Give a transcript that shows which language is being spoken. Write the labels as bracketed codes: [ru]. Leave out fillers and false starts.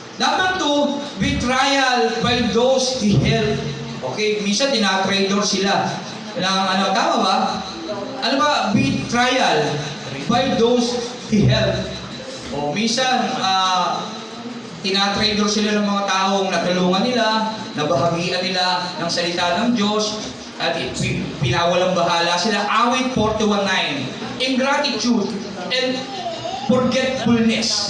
[en] Number 2, betrayal by those he helped. [tl] Okay, minsan tinatraidor sila. Tama ba? Ano ba? [en] Betrayal by those he helped. [tl] O minsan, tinatraidor sila ng mga taong natulungan nila, nabahagian nila ng salita ng Diyos, at pinawalang bahala sila. Awit 41:9. [en] Ingratitude and forgetfulness.